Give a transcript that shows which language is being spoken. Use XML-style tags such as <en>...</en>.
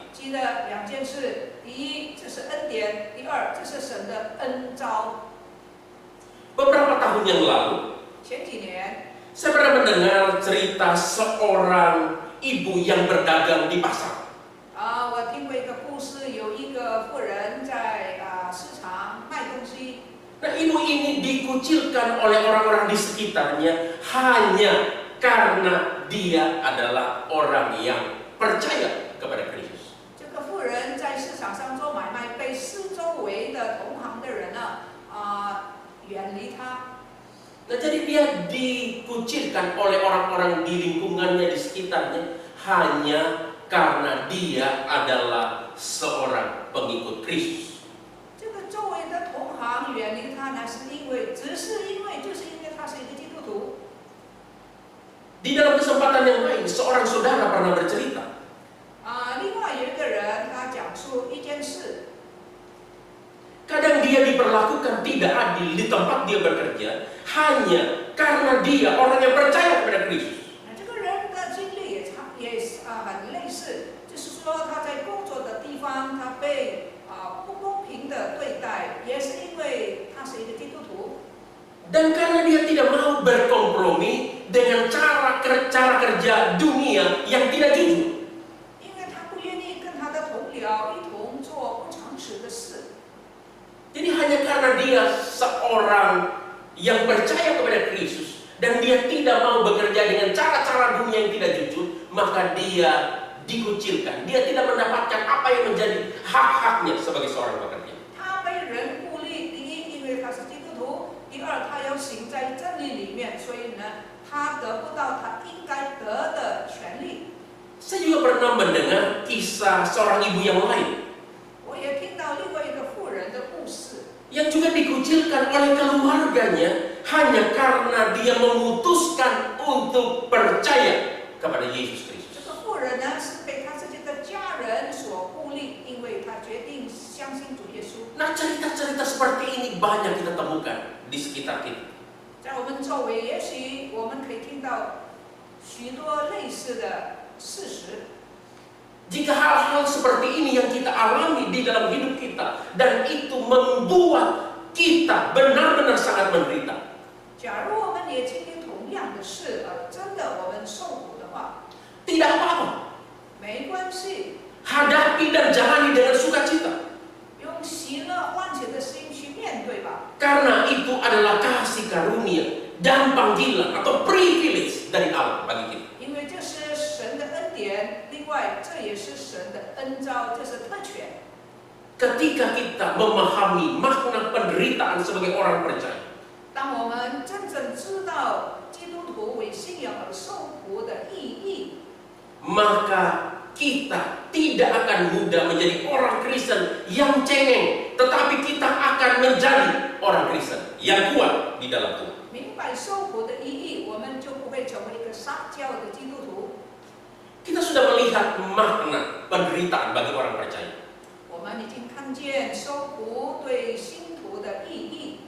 <zh>记得两件事：第一，这是恩典；第二，这是神的恩召。</zh> <id>Beberapa tahun yang lalu,</id> <zh>前几年，</zh> <id>saya pernah mendengar cerita seorang ibu yang berdagang di pasar.</id> <zh>我听过一个故事，有一个妇人在市场卖东西。</zh> <id>Nah, ibu ini dikucilkan oleh orang-orang di sekitarnya hanya karena dia adalah orang yang percaya kepada Kristus.</id> <zh>这个妇人在市场上做买卖，被四周围的同行的人呢，远离她。</zh> <id>Nah, jadi dia dikucilkan oleh orang-orang di lingkungannya, di sekitarnya hanya karena dia adalah seorang pengikut Kristus.</id> <zh>这个周围的同行远离她呢，就是因为她是一个基督徒。</zh> <id>Di dalam kesempatan yang lain, seorang saudara pernah bercerita.</id> <zh>另外有一个人，他讲述一件事。</zh> <id>Kadang dia diperlakukan tidak adil di tempat dia bekerja hanya karena dia orang yang percaya kepada Kristus.</id> <zh>这个人的经历也很类似，就是说他在工作的地方，他被不公平的对待，也是因为他是一个基督徒。</zh> <id>Dan karena dia tidak mau berkompromi dengan cara kerja dunia yang tidak jujur.</id> <zh>因为他不愿意跟他的同僚一同做不诚实的事。</zh> <id>Jadi hanya karena dia seorang yang percaya kepada Kristus dan dia tidak mau bekerja dengan cara-cara dunia yang tidak jujur, maka dia dikucilkan. Dia tidak mendapatkan apa yang menjadi hak-haknya sebagai seorang pekerja.</id> <zh>他被人孤立，第一，因为他是基督徒；第二，他要行在真理里面，所以呢，他得不到他应该得的权利。</zh> <id>Saya juga pernah mendengar kisah seorang ibu yang lain</id> <zh>我也听到另外一个妇人的故事。</zh> <id>yang juga dikucilkan oleh keluarganya hanya karena dia memutuskan untuk percaya kepada Yesus Kristus.</id> <zh>这个妇人呢，是被他自己的家人所孤立，因为他决定相信主耶稣。</zh> <id>Nah, cerita-cerita seperti ini banyak kita temukan di sekitar kita.</id> <zh>在我们周围，也许我们可以听到许多类似的事实。</zh> <id>Jika hal-hal seperti ini yang kita alami di dalam hidup kita dan itu membuat kita benar-benar sangat menderita.</id> <zh>假如我们也经历同样的事，真的我们受苦的话，</zh> <id>Tidak apa-apa.</id> <zh>没关系，</zh> <id>Hadapi dan jalani dengan sukacita.</id> <zh>用喜乐欢喜的心去面对吧。</zh> <id>Karena itu adalah kasih karunia dan panggilan atau privilege dari Allah bagi kita.</id> <zh>因为这是神的恩典，另外这也是神的恩召，这是特权。</zh> <id>Ketika kita memahami makna penderitaan sebagai orang percaya,</id> <zh>当我们真正知道基督徒为信仰而受苦的意义，</zh> <id>maka kita tidak akan mudah menjadi orang Kristen yang cengeng, tetapi kita akan menjadi orang Kristen yang kuat di dalam Tuhan.</id> <zh>明白受苦的意义，我们就不会成为一个撒娇的基督徒。</zh> <id>Kita sudah melihat makna penderitaan bagi orang percaya.</id> <zh>我们已经看见受苦对信徒的意义。</zh>